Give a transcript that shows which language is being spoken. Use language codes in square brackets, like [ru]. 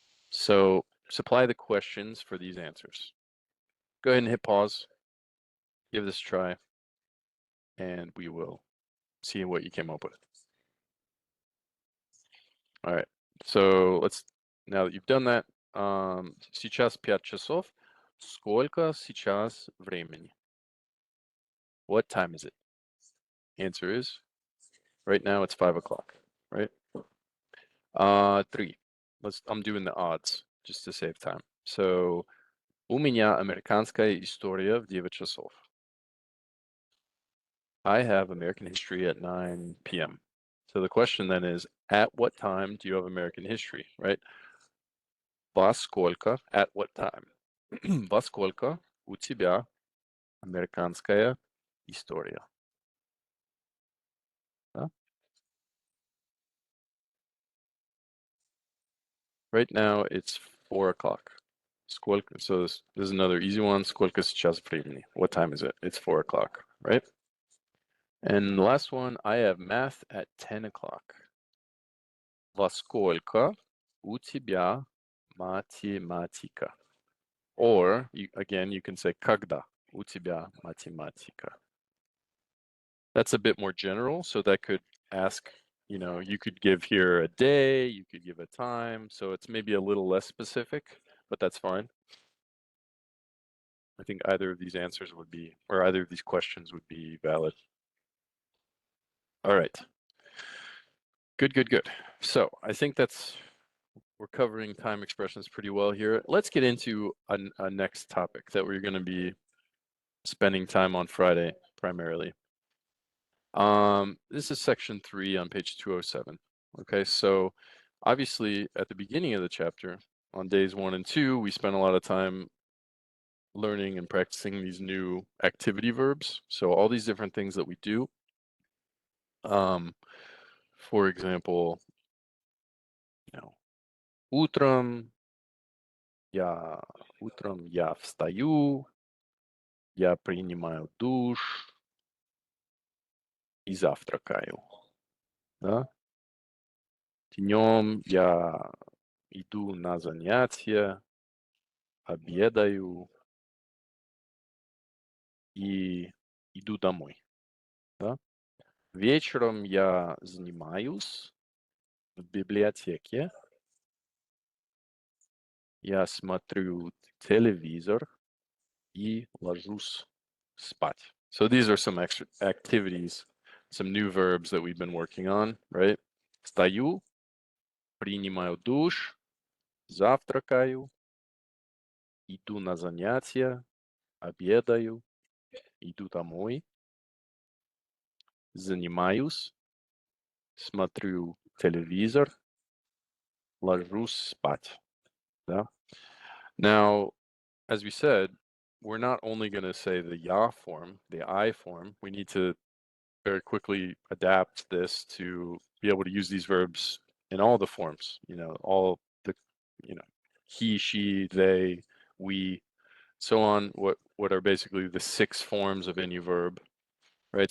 [en] So supply the questions for these answers. Go ahead and hit pause. Give this a try, and we will see what you came up with. All right. So now that you've done that, [ru] сейчас 5 часов. Сколько сейчас времени? [en] What time is it? Answer is, right now it's 5 o'clock, right? 3. I'm doing the odds just to save time. [ru] So, у меня американская история в 9 часов. [en] I have American history at 9 p.m. So the question then is, at what time do you have American history, right? [ru] Во сколько, [en] at what time? [ru] Во сколько у тебя американская история? Да? [en] Right now it's 4 o'clock. [ru] Сколько, [en] so this is another easy one. [ru] Сколько сейчас времени? [en] What time is it? It's 4 o'clock, right? And the last one, I have math at 10 o'clock. [ru] Во сколько у тебя математика? [en] Or, again, you can say [ru] когда у тебя математика. [en] That's a bit more general, so that could ask, you could give here a day, you could give a time, so it's maybe a little less specific, but that's fine. I think either of these answers would be, or either of these questions would be valid. All right. Good. So I think we're covering time expressions pretty well here. Let's get into a next topic that we're going to be spending time on Friday primarily. This is section 3 on page 207. Okay, so obviously at the beginning of the chapter, on days 1 and 2, we spent a lot of time learning and practicing these new activity verbs. So all these different things that we do. For example, [ru] утром я встаю, я принимаю душ, и завтракаю. Да? Днем я иду на занятия, обедаю и иду домой. Да? Вечером я занимаюсь в библиотеке, я смотрю телевизор и ложусь спать. [en] So these are some extra activities, some new verbs that we've been working on, right? [ru] Встаю, принимаю душ, завтракаю, иду на занятия, обедаю, иду домой, занимаюсь, смотрю телевизор, ложусь спать. Да? [en] Now, as we said, we're not only going to say the ya form, the I form. We need to very quickly adapt this to be able to use these verbs in all the forms, all the, he, she, they, we, so on, what are basically the 6 forms of any verb, right?